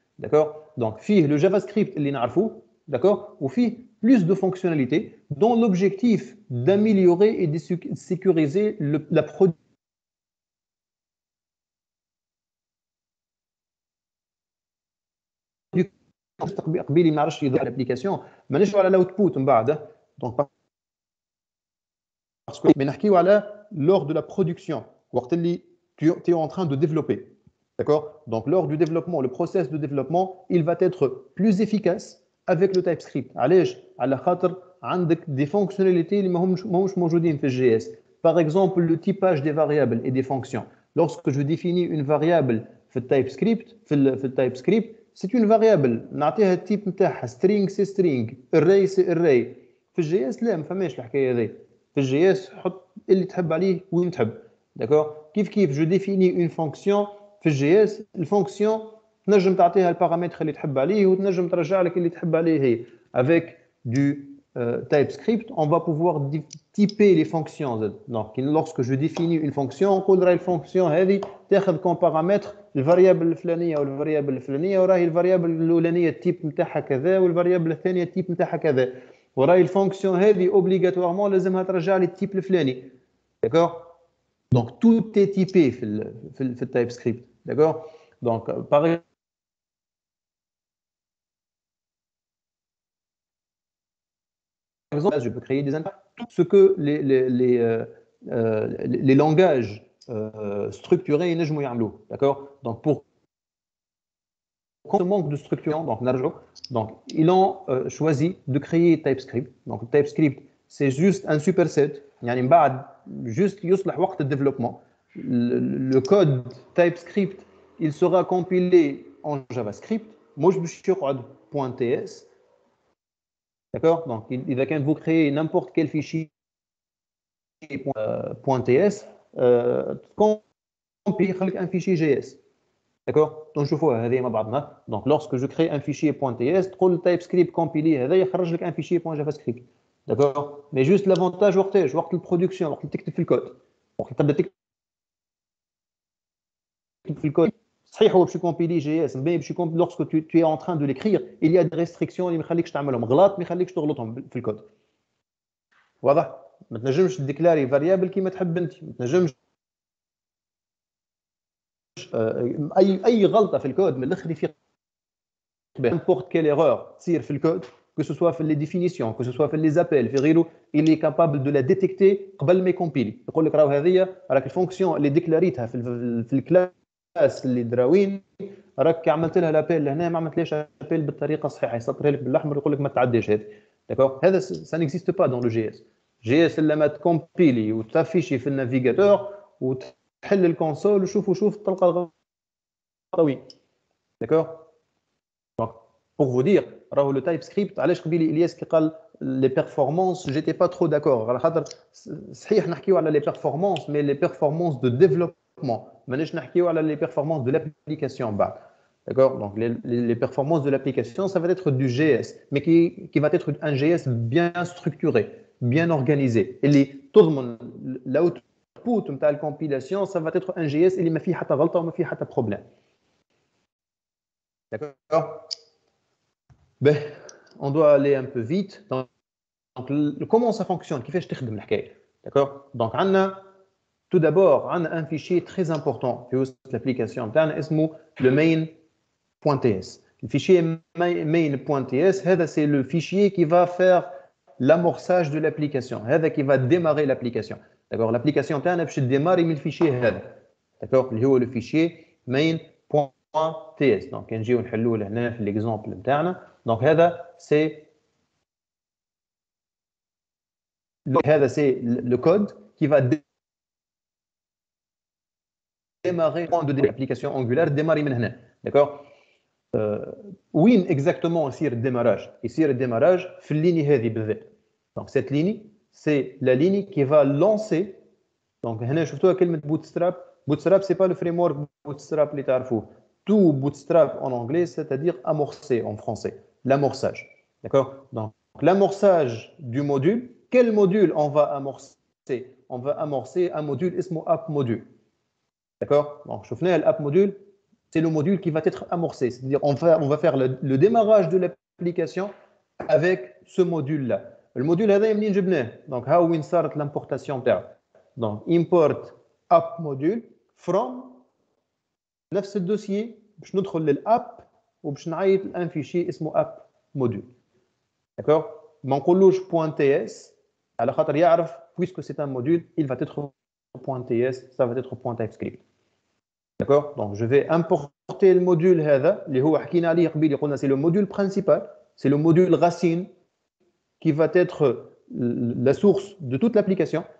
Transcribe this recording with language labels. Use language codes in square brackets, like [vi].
[ar] داكور دونك فيه لو جافا سكريبت اللي نعرفوه، داكور وفيه [fr] plus de fonctionnalités dont l'objectif d'améliorer et de sécuriser la production [ar] قبيلي ما نعرفش يظهر الابليكاسيون، مانيش على الاوتبوت من بعد. دونك باسكو مي نحكيو على [fr] lors de la production، [ar] وقت اللي [fr] tu es en train de développer. D'accord? Donc lors du développement, le process de développement, il va être plus efficace avec le TypeScript. [ar] علاش؟ على خاطر عندك [fr] des fonctionnalités [ar] اللي ماهمش موجودين في الجي اس. [fr] Par exemple, le typage des variables et des fonctions. Lorsque je définis une variable في الTypeScript، في الTypeScript c'est une variable [ar] نعطيها التيب نتاعها [fr] string c'est string، array c'est array. [ar] في الجي اس لا، ما فماش الحكايه هذه. في الجي اس حط اللي تحب عليه وين تحب. داكور كيف جو ديفيني اون فونكسيون في الجي اس، الفونكسيون تنجم تعطيها البارامتر اللي تحب عليه وتنجم ترجع لك اللي تحب عليه هي. [fr] avec du TypeScript on va pouvoir typer les fonctions. donc lorsque je définis une fonction [ar] نقول راهي الفونكسيون هذه تاخذ كون بارامتر الفاريابل الفلانيه والفاريابل الفلانيه، وراهي الفاريابل الاولانيه التيب نتاعها كذا والفاريابل الثانيه التيب نتاعها كذا، وراهي الفونكسيون هذه اوبليغاتوارمون لازمها ترجع لي التيب الفلاني. [fr] داكور donc tout est typé في le TypeScript. D'accord? Donc par exemple, je peux créer des ce que les langages structurés [ar] ينجموا يعملوه. [fr] D'accord? Donc pour ce manque de structure, donc ils ont choisi de créer TypeScript. Donc TypeScript c'est juste un superset. [ar] يعني من بعد juste يصلح وقت الديفلوبمون. [fr] Le code TypeScript il sera compilé en JavaScript، [ar] مش باش يقعد [fr] .ts. D'accord? Donc [ar] إذا كان [fr] vous créez n'importe quel fichier .ts compile يخليك un fichier JS. D'accord? [ar] Donc نشوفوها هذه مع بعضنا. [fr] Donc lorsque je crée un fichier .ts تقول TypeScript compilé [ar] هذا يخرج لك [fr] un fichier .javascript. D'accord? [ar] Mais juste l'avantage وقتاش؟ وقت البرودكسيون، وقت تكتب في الكود، وقت تبدا تكتب في الكود صحيح هو باش يكومبيلي جي اس، مي باش يكون [fr] lorsque tu es en train de l'écrire il y a des restrictions [ar] اللي ما يخليكش تعملهم، غلط ما يخليكش تغلطهم في الكود. واضح؟ ما تنجمش تديكلاري فاريابل كيما تحب انت، ما تنجمش اي غلطه في الكود من الاخر يفيق [fr] n'importe quelle erreur [ar] تصير في الكود، que ce soit في les définitions que ce soit في les appels في غيره، [fr] il est capable de la détecter [ar] قبل ما يكومبيلي. يقول لك راهو هذه راك الفونكسيون اللي ديكلاريتها في الكلاس اللي دراوين راك عملت لها لابيل لهنا ما عملتليش لابيل بالطريقه الصحيحه، يسطرها لك بالاحمر يقول لك ما تعديش هذه. [fr] داكور هذا ça n'existe pas dans le JS. [ar] JS لما تكومبيلي وتافيشي في النافيغاتور وتحل الكونسول وشوف تلقى الغلطه. داكور donc pour vous dire راهو لو تايب سكريبت علاش قبيلي الياس كي قال لي بيرفورمانس جيتي با ترو داكور، على خاطر صحيح نحكيو على لي بيرفورمانس مي لي بيرفورمانس دو ديفلوبمون مانيش نحكيو على لي بيرفورمانس دو لابليكاسيون بعد. [fr] D'accord? Donc les performances de l'application ça va être du JS mais qui va être un JS bien structuré. bien organisée اللي تضمن الاوتبوت نتاع الكومبيلاسيون ça va être un JS اللي ما فيه حتى غلطه وما فيه حتى بروبليم. D'accord. Ben, on doit aller un peu vite. Donc, comment ça fonctionne? [ar] كيفاش تخدم الحكايه؟ [fr] D'accord. Donc, tout d'abord, on a un fichier très important في وسط l'application [ar] نتاعنا اسمه [fr] le main.ts. Le fichier main.ts, c'est le fichier qui va faire l'amorçage de l'application. Qui va démarrer l'application. D'accord. L'application [ar] نتاعنا باش démarrer من الفيشي هذا. [fr] D'accord. اللي هو le fichier main.ts. [ar] Donc, نجيو نحلوه لهنا في l'exemple نتاعنا. [fr] Donc, c'est le code qui va démarrer de l'application Angular, démarrer maintenant. D'accord. [ar] Où exactement يصير الديماراج؟ يصير الديماراج في الليني هذه بالذات. [fr] Donc, cette ligne, c'est la ligne qui va lancer. [ar] Donc, هنا شفتوها كلمة bootstrap. [fr] Bootstrap, c'est pas le framework bootstrap [ar] اللي تعرفوه. [fr] Tout bootstrap en anglais, c'est-à-dire amorcer en français. L'amorçage. D'accord. Donc, l'amorçage du module. Quel module on va amorcer? On va amorcer un module اسمه app module. D'accord. Donc, شفنا l'app module, c'est le module qui va être amorcé. C'est-à-dire on va faire le démarrage de l'application avec ce module-là. [ar] Le module هذا منين جبناه؟ Donc, ها وين صارت l'importation تاعو. [fr] Donc, import app module from [ar] نفس الدوسيي باش ندخل للاب وباش نعيط لان فيشي اسمه app module. [fr] D'accord. [ar] ما نقولوش .ts على خاطر يعرف [fr] puisque c'est un module, il va être .ts, ça va être .typescript. D'accord. Donc, je vais importer le module هذا [ar] اللي هو حكينا عليه قبيل قلنا [fr] c'est le module principal, c'est le module racine qui va être la source de toute l'application.